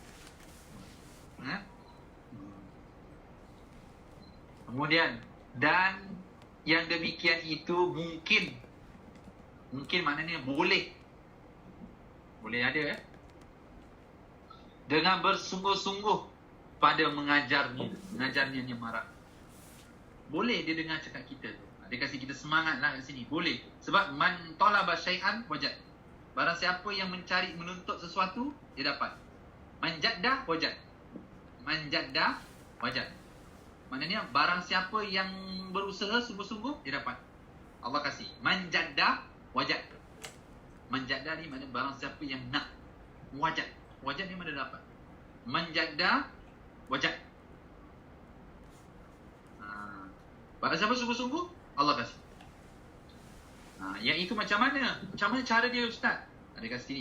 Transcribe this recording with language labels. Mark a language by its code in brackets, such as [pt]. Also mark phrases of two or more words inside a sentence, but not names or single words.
[ms] Kemudian, dan yang demikian itu mungkin maknanya boleh ada dengan bersungguh-sungguh pada mengajarnya dia marah. Boleh dia dengar cakap kita tu. Dia kasi kita semangat lah kat sini. Boleh. Sebab [ar] من طلب شيئا وجد. [ms] Barang siapa yang mencari, menuntut sesuatu, dia dapat. [ar] من جد وجد. من جد وجد. [ms] Maknanya barang siapa yang berusaha sungguh-sungguh, dia dapat. Allah kasih. [ar] من جد وجد. من جد [ms] ni maknanya barang siapa yang nak. Wajad. Wajad ni mana dapat. [ar] من جد وجد. [ms] Barang siapa sungguh-sungguh, Allah kasih. Yang itu macam mana? Macam mana cara dia Ustaz? Ada kat sini.